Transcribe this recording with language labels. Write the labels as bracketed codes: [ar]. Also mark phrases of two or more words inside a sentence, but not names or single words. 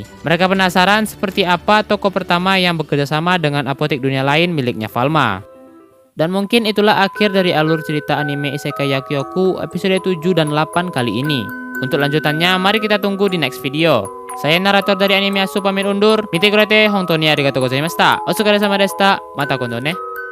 [id] Mereka penasaran seperti apa toko pertama yang bekerjasama dengan apotek dunia lain miliknya Falma. Dan mungkin itulah akhir dari alur cerita anime Isekai Yakyoku episode 7 dan 8 kali ini. Untuk lanjutannya, mari kita tunggu di [en] next video. [id] Saya narator dari Anime Asu pamit undur. [ja] 見てくれて、本当にありがとうございました。お疲れ様でした。また今度ね.